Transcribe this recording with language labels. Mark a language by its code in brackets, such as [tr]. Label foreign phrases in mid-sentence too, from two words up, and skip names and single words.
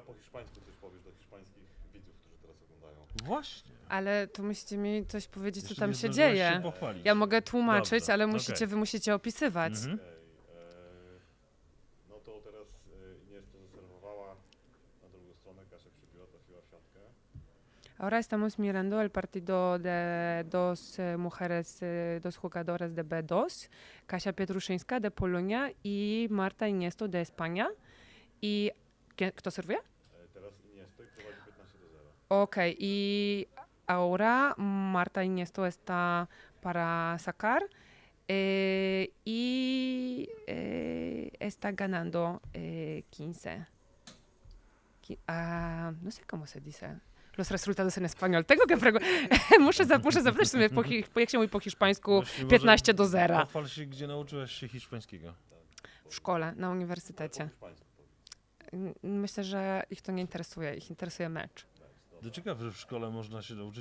[pl] po hiszpańsku coś powiesz do hiszpańskich widzów, którzy teraz oglądają. Właśnie. Ale to musicie mi coś powiedzieć, Jeszcze co tam nie się zdążyłaś dzieje. się pochwalić. Ja mogę tłumaczyć, Dobrze, ale okej. wy musicie opisywać. No to teraz Iniesta zaserwowała na drugą stronę, Kasia przybiła, trafiła w siatkę. [es] Ahora estamos mirando el partido de dos mujeres, dos jugadoras de B2, Kasia Pietruszyńska de Polonia y Marta Iniesto de España. [pl] I kto serwuje? Teraz Iniesta i prowadzi 15-0. Okej, [es] y ahora Marta Iniesto está para sacar y está ganando 15. No sé cómo se dice. Los resultados en español. [pl] Tego muszę zapytać sobie, jak się mówi po hiszpańsku 15-0. Pochwal się, gdzie nauczyłaś się hiszpańskiego. W szkole, na uniwersytecie. Myślę, że ich to nie interesuje, ich interesuje mecz. To ciekawe, że w szkole można się nauczyć.